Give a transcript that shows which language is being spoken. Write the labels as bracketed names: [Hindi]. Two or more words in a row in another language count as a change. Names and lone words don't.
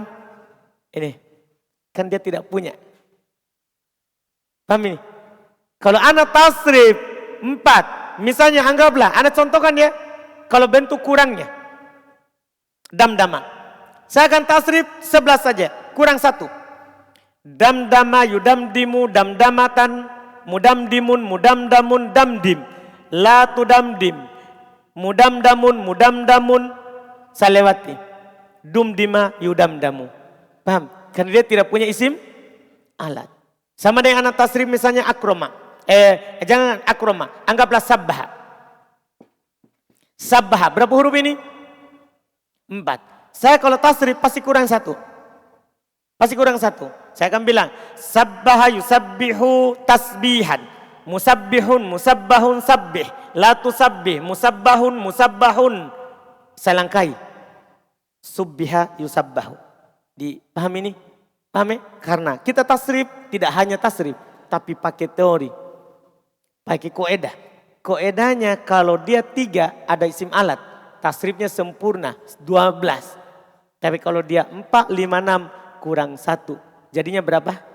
[Indonesian] Ini. Kan dia tidak punya. Paham ini? Kalau anak tasrif 4. Misalnya anggaplah, anak contohkan ya. Kalau bentuk kurangnya. Damdama. Saya akan tasrif 11 saja. Kurang 1. [Arabic] دمدم يدمدم دمدمة. مدمدم مدمدم دمدم. لا تدمدم. مدمدم مدمدم. Salewati. دمدم يدمدم. [Indonesian] Paham? Karena dia tidak punya isim alat. Sama dengan anak tasrif misalnya akroma. Jangan akroma. Anggaplah sabbaha. Sabbaha. Berapa huruf ini? 4. Saya kalau tasrif pasti kurang 1. Pasti kurang 1. Saya akan bilang. [Arabic] سبّح يسبّح تسبيحا. مسبّح مسبّح سبّح. لا تسبّح مسبّح مسبّح. [Indonesian] Saya langkai. [Arabic] سبّح يسبّح. [Indonesian] Dipaham ini? Paham ya? Karena kita tasrif tidak hanya tasrif. Tapi pakai teori. Pakai koedah. Koedahnya kalau dia 3 ada isim alat. Tasrifnya sempurna 12. Tapi kalau dia 4, 5, 6 kurang 1. Jadinya berapa?